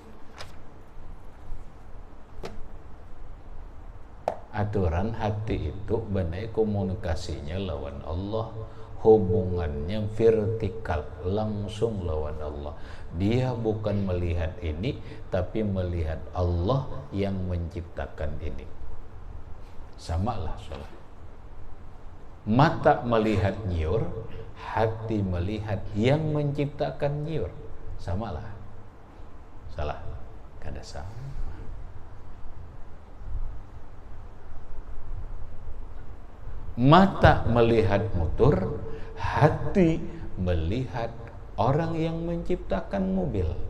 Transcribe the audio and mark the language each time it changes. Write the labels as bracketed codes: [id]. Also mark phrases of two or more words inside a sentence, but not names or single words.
[id] Aturan hati itu benar komunikasinya lawan Allah, hubungannya vertikal, langsung lawan Allah. Dia bukan melihat ini, tapi melihat Allah yang menciptakan ini. Samalah salah. Mata melihat nyiur, hati melihat yang menciptakan nyiur. [bjn] Samalah. Salah. Kada sama. [id] Mata melihat motor, hati melihat orang yang menciptakan mobil.